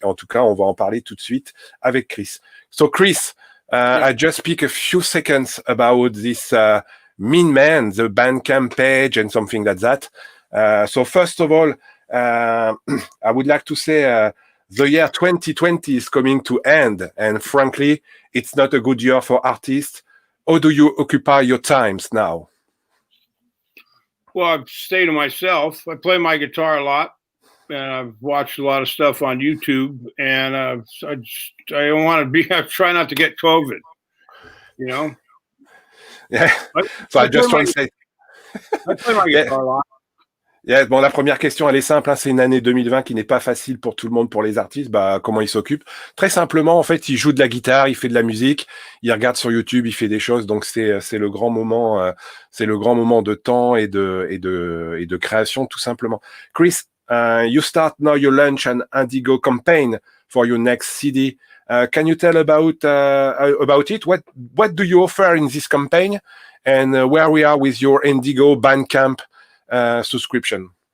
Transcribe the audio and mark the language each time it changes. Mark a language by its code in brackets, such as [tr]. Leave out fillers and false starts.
[fr] En tout cas, on va en parler tout de suite avec Chris. [en] So Chris, I just speak a few seconds about this Mean Man, the Bandcamp page and something like that. So first of all, I would like to say the year 2020 is coming to end, and frankly, it's not a good year for artists. How do you occupy your times now? Well, I've stayed to myself. I play my guitar a lot, and I've watched a lot of stuff on YouTube. And I don't want to be. I try not to get COVID. You know. Yeah. I just translate. I play my guitar a lot. [fr] Yeah, bon, la première question, elle est simple, hein, c'est une année 2020 qui n'est pas facile pour tout le monde, pour les artistes. Comment il s'occupe? Très simplement, en fait, il joue de la guitare, il fait de la musique, il regarde sur YouTube, il fait des choses. Donc c'est le grand moment, de temps et de création, tout simplement. [en] Chris, you start now your launch an Indigo campaign for your next CD. Can you tell about it? What do you offer in this campaign, and where we are with your Indigo Bandcamp subscription?